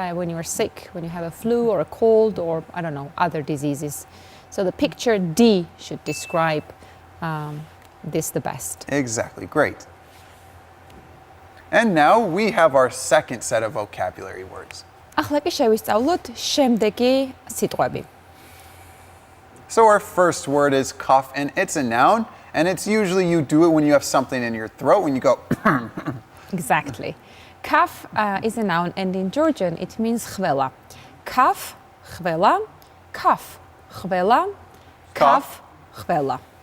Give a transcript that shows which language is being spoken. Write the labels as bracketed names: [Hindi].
[English] When you're sick, when you have a flu or a cold or, I don't know, other diseases. So the picture D should describe this the best. Exactly, great. And now we have our second set of vocabulary words. [Georgian] ახლა კი შევისწავლოთ შემდეგი სიტყვები. [English] So our first word is cough, and it's a noun, and it's usually you do it when you have something in your throat, when you go Exactly. Cough is a noun, and in Georgian it means ხველა. Cough, ხველა, cough, ხველა, cough, ხველა.